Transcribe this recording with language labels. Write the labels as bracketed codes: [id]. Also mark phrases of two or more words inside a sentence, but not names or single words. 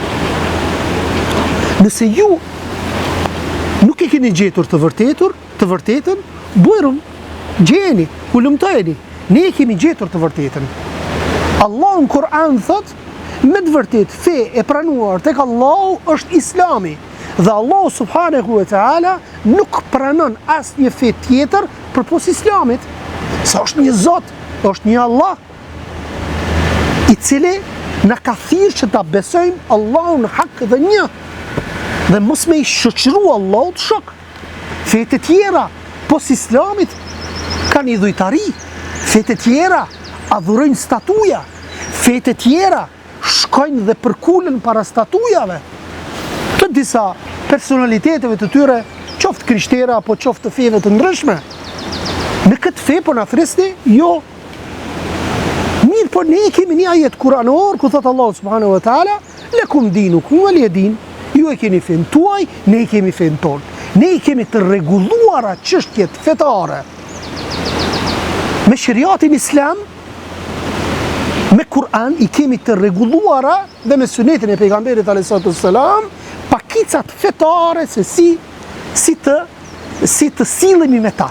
[sq] Nëse ju nuk e keni gjetur të vërtetën, bujrum, gjeni, ulumtojeni. Ne e kemi gjetur të vërtetën. Allah në Kur'an thot, me të vërtet, fe e pranuar tek Allahu është Islami. Dhe Allah [ar] سبحانه وتعالى [sq] nuk pranon asnjë fe tjetër përpos Islamit. Sa është një Zot, është një Allah, i cili na ka thirrë që ta besojmë Allahun hak dhe një. Dhe mos me i shoqëru Allahut shok. Fete tjera, pos Islamit, kanë idhujtari. Fete tjera, adhurojnë statuja, fete tjera shkojnë dhe përkulen para statujave të disa personaliteteve të tyre, qoftë krishtera apo qoftë të feve të ndryshme. Në këtë fe po na thresni, jo. Mirë, po ne kemi një ajet kuranor ku thot Allah [ar] سبحانه وتعالى, لكم دينكم ولي دين. [sq] Ju e keni fen tuaj, ne kemi fen ton. Ne kemi të rregulluara çështjet fetare me shariatin islam, me Kur'an i kemi të rregulluara dhe me sunetin e pejgamberit [ar] عليه السلام, [sq] pakicat fetare se si të sillemi me ta.